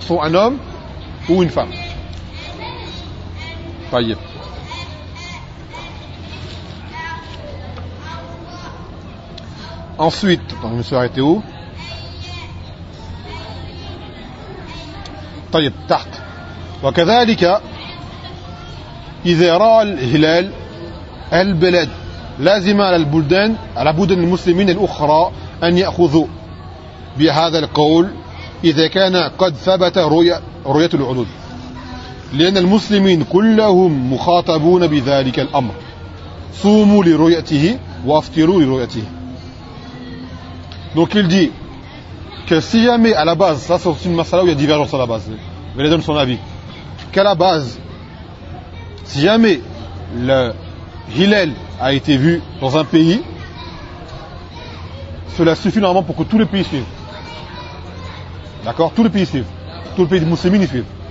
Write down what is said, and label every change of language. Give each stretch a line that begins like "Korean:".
French: Soit un homme ou une femme. Paye. Ensuite, donc je me suis arrêté où ? Paye. Tart.
Arabic: وكذلك إذا رأى الهلال البلد لازم على البلدان على بلدان المسلمين الأخرى أن يأخذوا بهذا القول إذا كان قد ثبت رؤية العدود لأن المسلمين كلهم مخاطبون بذلك الأمر صوموا لرؤيته وافطروا لرؤيته.
French: Donc il dit que si jamais à la base, ça c'est une masala où il y a divergence à la base, mais il donne son avis qu'à la base si jamais le Hilal a été vu dans un pays, cela suffit normalement pour que tous les pays suivent. D'accord ? Tout le pays suivent. Tout le pays des musulmans y suivent.